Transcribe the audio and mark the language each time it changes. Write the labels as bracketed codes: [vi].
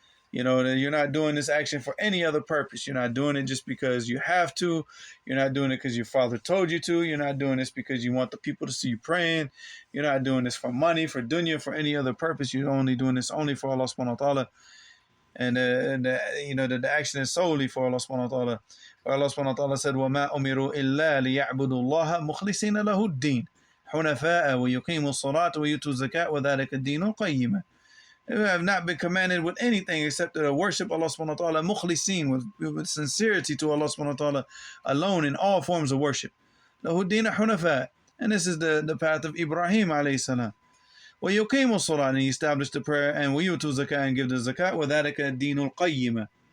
[en] That you're not doing this action for any other purpose. You're not doing it just because you have to. You're not doing it because your father told you to. You're not doing this because you want the people to see you praying. You're not doing this for money, for dunya, for any other purpose. You're only doing this only for Allah subhanahu wa ta'ala. And the action is solely for Allah subhanahu wa ta'ala. [ar] Allah subhanahu wa ta'ala said, وَمَا أُمِرُوا إِلَّا لِيَعْبُدُوا اللَّهَ مُخْلِصِينَ لَهُ الدِّينَ حُنَفَاءَ وَيُقِيمُوا الصَّلَاةَ وَيُؤْتُوا الزَّكَاةَ وَذَلِكَ الدِّينُ الْقَيِّمَ. [en] We have not been commanded with anything except to worship Allah subhanahu wa ta'ala mukhlisin, with sincerity to Allah subhanahu wa ta'ala alone in all forms of worship. Lahu dina hunafa. And this is the path of Ibrahim alayhi salam. Wa yuqimu salat, and he established the prayer, and wa yutu zakat, and give the zakat, wa dhalika dinul qayyima.